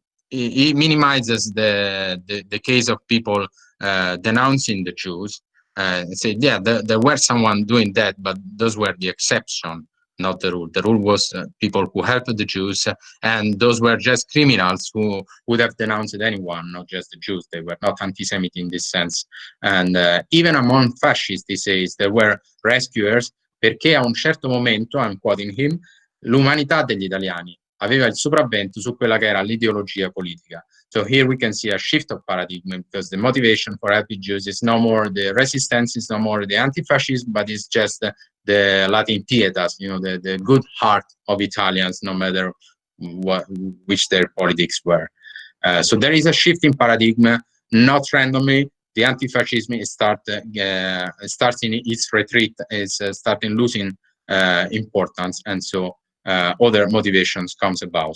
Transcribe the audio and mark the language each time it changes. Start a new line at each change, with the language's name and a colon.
English: He minimizes the case of people denouncing the Jews, and said, yeah, there were someone doing that, but those were the exception, not the rule. The rule was people who helped the Jews, and those were just criminals who would have denounced anyone, not just the Jews. They were not anti-Semitic in this sense. And even among fascists, he says, there were rescuers,
Italian: perché a un certo momento,
English: I'm quoting him,
Italian: l'umanità degli italiani aveva il sopravvento su quella che era l'ideologia politica.
English: So here we can see a shift of paradigm, because the motivation for helping Jews is no more the resistance, is no more the anti-fascism, but it's just the Latin pietas, the good heart of Italians, no matter which their politics were. So there is a shift in paradigm, not randomly. The anti-fascism starts in its retreat, is starting losing importance, and so other motivations comes about.